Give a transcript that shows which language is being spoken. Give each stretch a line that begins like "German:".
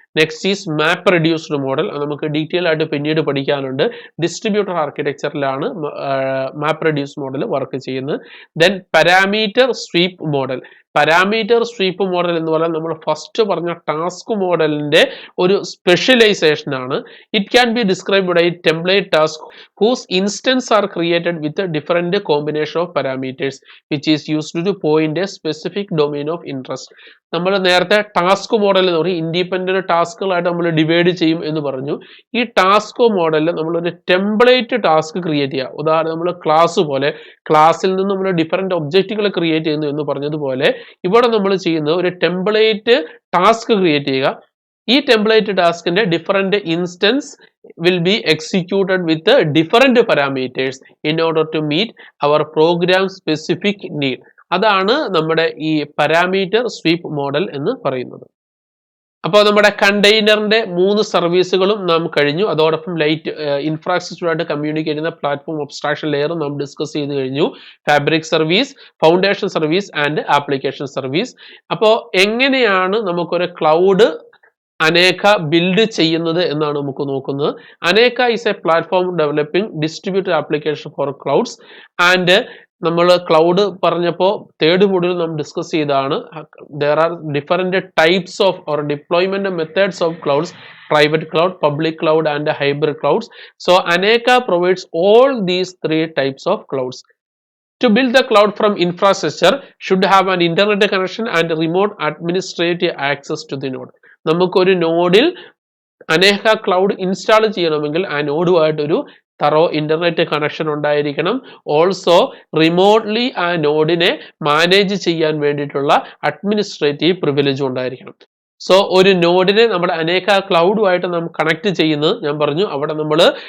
English: Next is map reduced model.
Malayalam: നമുക്ക് detail ആയിട്ട് പിന്നീട് പഠിക്കാനുണ്ട്. Distributor ആർക്കിടെക്ചറിലാണ് map reduce model work ചെയ്യുന്നത്. Then parameter sweep model. Parameter sweep model എന്ന് പറഞ്ഞാൽ നമ്മൾ ഫസ്റ്റ് പറഞ്ഞ ടാസ്ക് മോഡലിന്റെ ഒരു സ്പെഷ്യലൈസേഷൻ ആണ്.
English: It can be described by template task whose instance are created with a different combination of parameters which is used to point a specific domain of interest.
Malayalam: നമ്മൾ നേരത്തെ task model എന്ന് പറയും independent ടാസ്കുകളായിട്ട് നമ്മൾ divide ചെയ്യും എന്ന് പറഞ്ഞു. ഈ task മോഡലിൽ നമ്മളൊരു ടെംപ്ലേറ്റ് ടാസ്ക് ക്രിയേറ്റ് ചെയ്യുക. ഉദാഹരണം നമ്മൾ ക്ലാസ് പോലെ ക്ലാസ്സിൽ നിന്ന് നമ്മൾ ഡിഫറെന്റ് ഒബ്ജക്റ്റുകൾ ക്രിയേറ്റ് ചെയ്യുന്നു എന്ന് പറഞ്ഞതുപോലെ ഇവിടെ നമ്മൾ ചെയ്യുന്നത് ഒരു ടെംപ്ലേറ്റ് ടാസ്ക് ക്രിയേറ്റ് ചെയ്യുക. ഈ ടെംപ്ലേറ്റ് ടാസ്കിന്റെ different instance
English: will be executed with the different parameters in order to meet our program specific need.
Malayalam: അതാണ് നമ്മുടെ ഈ പാരാമീറ്റർ സ്വീപ്പ് മോഡൽ എന്ന് പറയുന്നത്. അപ്പോൾ നമ്മുടെ കണ്ടെയ്നറിന്റെ 3 സർവീസുകളും നാം കഴിഞ്ഞു. അതോടൊപ്പം ലൈറ്റ് ഇൻഫ്രാസ്ട്രക്ചറായിട്ട് കമ്മ്യൂണിക്കേറ്റ് ചെയ്യുന്ന പ്ലാറ്റ്ഫോം അബ്സ്ട്രാക്ഷൻ ലെയർ നാം ഡിസ്കസ് ചെയ്ത് കഴിഞ്ഞു. Fabric service, foundation service and application service. അപ്പോൾ എങ്ങനെയാണ് നമുക്കൊരു ക്ലൗഡ് അനേക ബിൽഡ് ചെയ്യുന്നത് എന്നാണ് നമുക്ക് നോക്കുന്നത്.
English: Aneka is a platform developing distributed application for clouds and
Malayalam: നമ്മൾ ക്ലൗഡ് പറഞ്ഞപ്പോൾ തേർഡ് മോഡ്യൂൾ നാം ഡിസ്കസ് ചെയ്തതാണ്.
English: there are different types of or deployment methods of clouds: private cloud, public cloud and hybrid clouds. So Aneka provides all these 3 types of clouds. To build the cloud from infrastructure should have an internet connection and remote administrative access to the node.
Malayalam: നമുക്കൊരു നോഡിൽ അനേക cloud install ചെയ്യണമെങ്കിൽ ആ നോഡുമായിട്ടൊരു thorough internet connection ഉണ്ടായിരിക്കണം. Also remotely ആ നോഡിനെ manage ചെയ്യാൻ വേണ്ടിയിട്ടുള്ള അഡ്മിനിസ്ട്രേറ്റീവ് പ്രിവിലേജ് ഉണ്ടായിരിക്കണം. സോ ഒരു നോഡിനെ നമ്മുടെ അനേക ക്ലൗഡുമായിട്ട് നാം കണക്ട് ചെയ്യുന്നത് ഞാൻ പറഞ്ഞു അവിടെ നമ്മൾ